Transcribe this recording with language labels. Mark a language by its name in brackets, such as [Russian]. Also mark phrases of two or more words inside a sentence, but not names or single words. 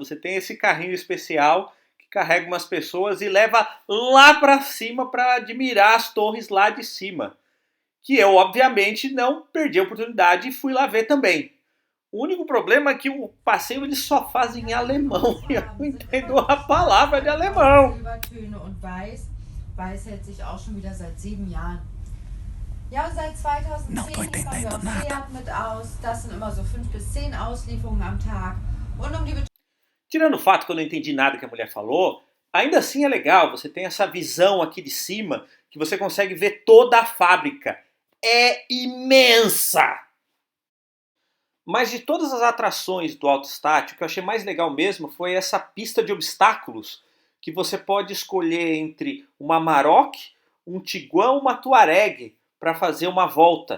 [Portuguese] Você tem esse carrinho especial que carrega umas pessoas e leva lá para cima para admirar as torres lá de cima. Que eu, obviamente, não perdi a oportunidade e fui lá ver também. O único problema é que o passeio eles só fazem em alemão e eu não entendo a palavra de alemão. [German] Weiß hält sich auch schon wieder seit 7 Jahren. Ja, seit 2010 [Portuguese] Não tô [German] liefern wir [Portuguese] entendendo [German] auch [Portuguese] nada. [German] Seat mit aus. Das sind immer so 5 bis 10 Auslieferungen am Tag. Und um die [Portuguese] Tirando o fato que eu não entendi nada que a mulher falou, ainda assim é legal, você tem essa visão aqui de cima que você consegue ver toda a fábrica. É imensa! Mas de todas as atrações do AutoStat, o que eu achei mais legal mesmo foi essa pista de obstáculos que você pode escolher entre uma Amarok, um Tiguan ou uma Touareg para fazer uma volta.